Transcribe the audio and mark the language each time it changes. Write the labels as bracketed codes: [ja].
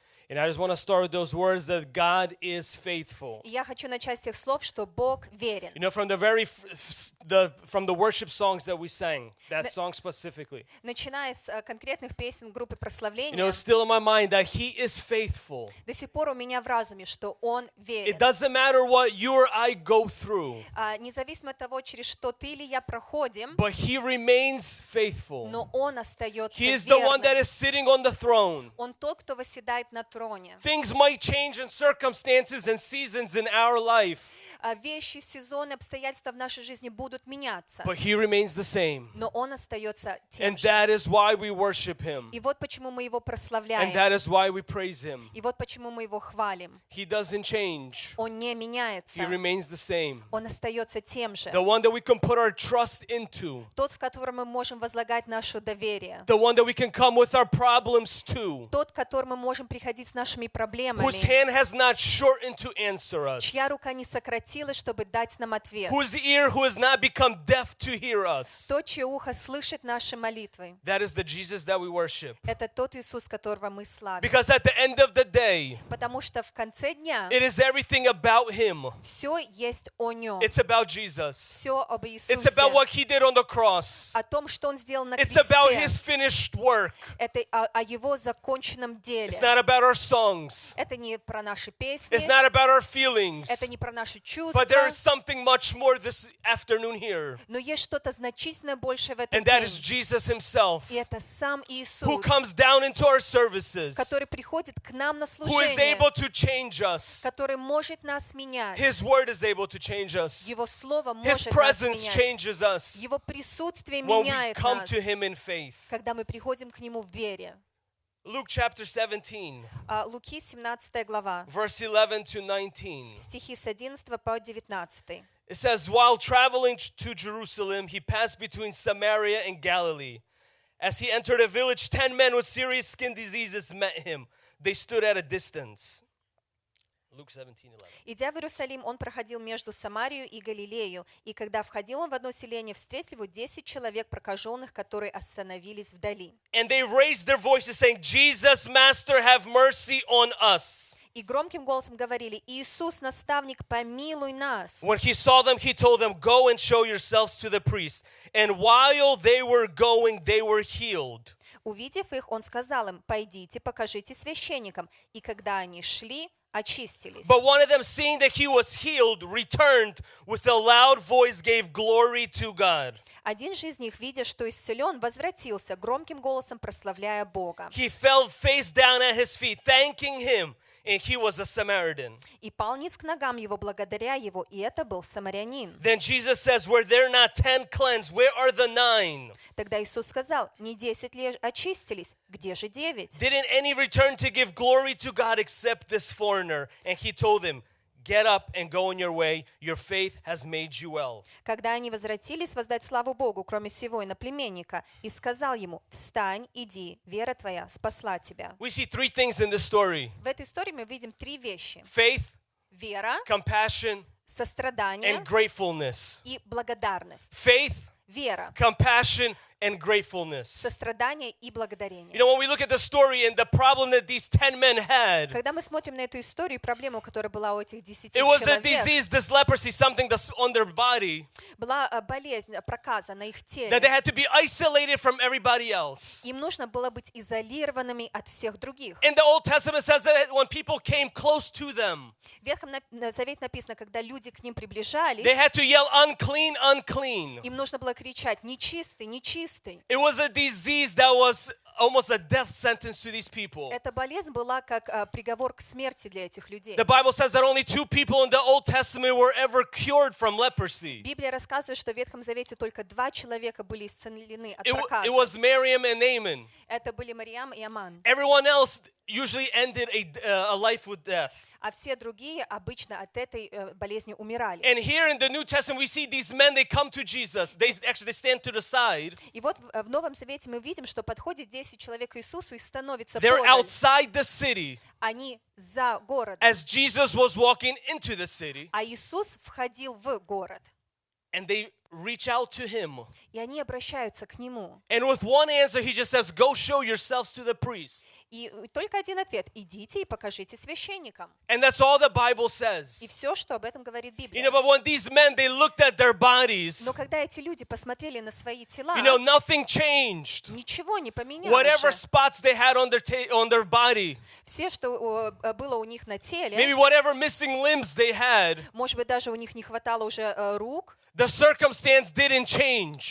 [en] And I just want to start with those words that God is faithful. [ru] Я хочу начать с тех слов, что Бог верен. [en] You know, from the very from the worship songs that we sang, that song specifically. [ru] Начиная с конкретных песен группы прославления. [en] You know, still in my mind that He is faithful. [ru] До сих пор у меня в разуме, что Он верен. [en] It doesn't matter what you or I go through. [ru] Независимо от того, через что ты или я проходим. [en] But He remains faithful. [ru] Но Он остается верным. [en] He is the one that is sitting on the throne. [ru] Он тот, кто восседает на [en] Things might change in circumstances and seasons in our life. [ru] Вещи, сезоны, обстоятельства в нашей жизни будут меняться. [en] But He remains the same. [ru] Но Он остается тем же. [en] And that is why we worship Him. [ru] И вот почему мы Его прославляем. [en] And that is why we praise Him. [ru] И вот почему мы Его хвалим. [en] He doesn't change. [ru] Он не меняется. [en] He remains the same. [ru] Он остается тем же. [en] The one that we can put our trust into. [ru] Тот, в котором мы можем возлагать наше доверие. [en] The one that we can come with our problems to. [ru] Тот, к которому мы можем приходить с нашими проблемами. [en] Whose hand has not shortened to answer us. [ru] Чья рука не сократилась. Чтобы дать нам ответ. [en] Whose ear who has not become deaf to hear us? [ru] То, чье ухо слышит наши молитвы. [en] That is the Jesus that we worship. [ru] Это тот Иисус, которого мы славим. [en] Because at the end of the day, [ru] потому что в конце дня, [en] it is everything about Him. [ru] Все есть о нем. [en] It's about Jesus. [ru] Все об Иисусе. [en] It's about what He did on the cross. [ru] О том, что он сделал на [en] It's [ru] кресте. [en] It's about His finished work. [ru] Это о его законченном деле. [en] It's not about our songs. [ru] Это не про наши песни. [en] It's not about our feelings. [ru] Это не про наши [en] But there is something much more this afternoon here. [ru] Но есть что-то значительное больше в этом. [en] And that is Jesus Himself. [ru] И это сам Иисус. [en] Who comes down into our services. [ru] Который приходит к нам на служение. [en] Who is able to change us. [ru] Который может нас менять. [en] His word is able to change us. [ru] Его слово может нас менять. [en] His presence changes us. [ru] Его присутствие меняет нас. [en] When we come to Him in faith. [ru] Когда мы приходим к нему в вере. [en] Luke chapter 17. [ru] Луки 17 глава. [en] Verse 11 to 19. [ru] Стихи с 11 по 19. [en] It says, while traveling to Jerusalem, he passed between Samaria and Galilee. As he entered a village, 10 men with serious skin diseases met him. They stood at a distance. Luke 17:11. [ru] Идя в Иерусалим, он проходил между Самарию и Галилею, и когда входил он в одно селение, встретил его 10 человек прокаженных, которые остановились вдали. [en] And they raised their voices, saying, "Jesus, Master, have mercy on us." [ru] И громким голосом говорили: "Иисус, наставник, помилуй нас." [en] When he saw them, he told them, "Go and show yourselves to the priests." And while they were going, they were healed. [ru] Увидев их, он сказал им: "Пойдите, покажите священникам." И когда они шли, [en] But one of them, seeing that he was healed, returned with a loud voice, gave glory to God. [ru] Один же из них, видя, что исцелен, возвратился, громким голосом прославляя Бога. [en] He fell face down at his feet, thanking him, and he was a Samaritan. [ru] И пал ниц к ногам его, благодаря его, и это был самарянин. [en] Then Jesus says, "Were there not 10 cleansed? Where are the 9?" [ru] Тогда Иисус сказал: "Не 10 ли очистились? Где же 9?" [en] Didn't any return to give glory to God except this foreigner? And he told them, "Get up and go on your way. Your faith has made you well." [ru] Когда они возвратились воздать славу Богу, кроме сего иноплеменника, и сказал ему: "Встань, иди, вера твоя спасла тебя." [en] We see three things in this story. [ru] В этой истории мы видим три вещи. [en] Faith, [ru] вера, [en] compassion, [ru] сострадание, [en] and gratefulness. [ru] И благодарность. [en] Faith, [ru] вера, [en] compassion, and gratefulness. [ru] Сострадание и благодарение. [en] You know, when we look at the story and the problem that these 10 men had, [ru] когда мы смотрим на эту историю, проблему, которая была у этих 10 [en] it was [ru] человек, [en] a disease, this leprosy, something that's on their body, [ru] была болезнь, проказа на их теле, [en] that they had to be isolated from everybody else. [ru] Им нужно было быть изолированными от всех других. [en] In the Old Testament says that when people came close to them, [ru] в Ветхом Завете написано, когда люди к ним приближались, [en] they had to yell, "Unclean, unclean." [ru] Им нужно было кричать: "Нечистый, нечистый." [en] It was a disease that was almost a death sentence to these people. [ru] Эта болезнь была как приговор к смерти для этих людей. [en] The Bible says that only 2 people in the Old Testament were ever cured from leprosy. [ru] Библия рассказывает, что в Ветхом Завете только 2 человека были исцелены от проказы. [en] It was Miriam and Naaman. [ru] Это были Мариам и Аман. [en] Everyone else usually ended a life with death. [ru] А все другие обычно от этой болезни умирали. [en] And here in the New Testament we see these men, they come to Jesus. They stand to the side. [ru] И вот в Новом Завете мы видим, что подходит 10 человек к Иисусу и становится [en] They're [ru] подаль. [en] Outside the city. [ru] Они за городом. [en] As Jesus was walking into the city. [ru] А Иисус входил в город. [en] And they reach out to him. [ru] И они обращаются к нему. [en] And with one answer, he just says, "Go show yourselves to the priest." [ru] И только один ответ: идите и покажите священникам. [en] And that's all the Bible says. [ru] И все, что об этом говорит Библия. [en] You know, but when these men they looked at their bodies, [ru] но когда эти люди посмотрели на свои тела, [en] you know, nothing changed. [ru] Ничего не поменялось. [en] Whatever spots they had on their body, [ru] все, что было у них на теле, [en] maybe whatever missing limbs they had, [ru] может быть, даже у них не хватало уже рук. [en] The circumstance didn't change.